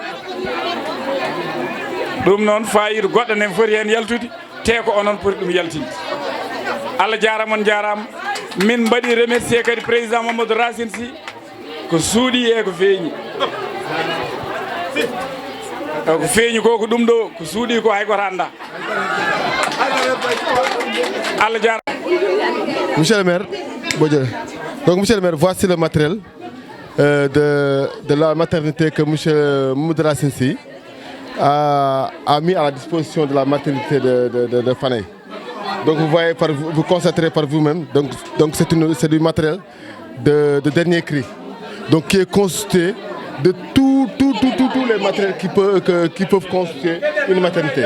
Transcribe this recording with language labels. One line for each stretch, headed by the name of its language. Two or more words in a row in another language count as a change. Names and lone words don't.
Fula: ɗum noon fayida goɗɗo ne foti hen yaltude te ko onon poti ɗum yaltinde Allah jarama on jarama min mbaɗi remercier kadi président Mamadou Racine Sy ko suuɗi e ko feeñi ko feeñi ko ko ɗum ɗo ko suuɗi ko hay goto anda Allah jarama.
French: Monsieur le maire, donc monsieur le maire, voici le matériel de la maternité que monsieur Mamadou Racine Sy a mis à la disposition de la maternité de Fanaye. Donc vous voyez, vous constaterez par vous-même, donc c'est du matériel de dernier cri, donc qui est constitué de tous les matériels qui peuvent constituer une maternité.